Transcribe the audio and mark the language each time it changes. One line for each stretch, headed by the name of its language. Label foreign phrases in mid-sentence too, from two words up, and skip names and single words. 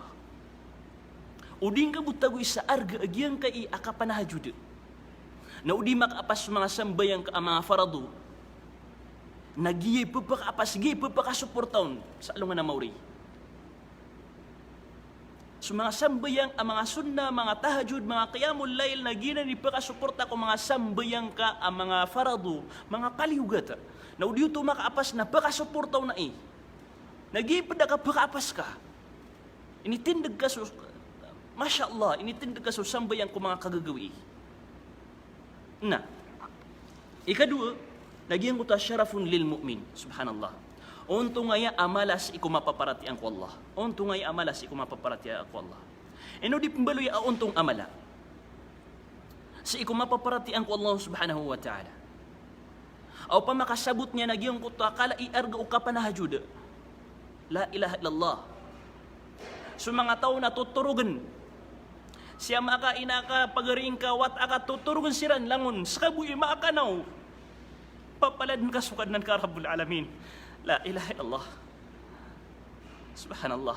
Maranao: Uding ka butagoy sa arga agyang kai akapanahajud. Na udi makapas mga sambayang ka mga farado. Nagiyay papakapas, giyay papakasuportaon sa alungan na mauri. So mga sambayang ang mga sunna, mga tahajud, mga
Arabic: قيام الليل
Maranao: na ginani pakasuporta ko mga sambayang ka ang mga farado, mga kaliugata. Na udi ito makaapas na pakasuportaw na Nagiyay pa ka pakaapas ka. Initindag ka
Arabic: ما شاء الله,
Maranao: initindag ka sambayang ko mga kagagawi. Na, ikadua, nagyan ko ta
Arabic: شرف للمؤمن سبحان الله.
Maranao: Unto ngaya amalas iku mapaparatian ko Allah. Unto ngaya amalas iku mapaparatian ko Allah. Eno di pembaloy a untong amala. Sa iku mapaparatian ko
Arabic: الله سبحانه وتعالى.
Maranao: Aw pa makasabot niya nagyan ko ta kala iarga ukapanahajud.
Arabic: لا إله إلا الله.
Maranao: So mga tao na tuturugan. Siya maka inaka pagaring ka wat aka tuturugan siran langon sakabuy maakanaw. Papalad ka sukadan ka
Arabic: رب العالمين. لا إله إلا الله سبحان الله.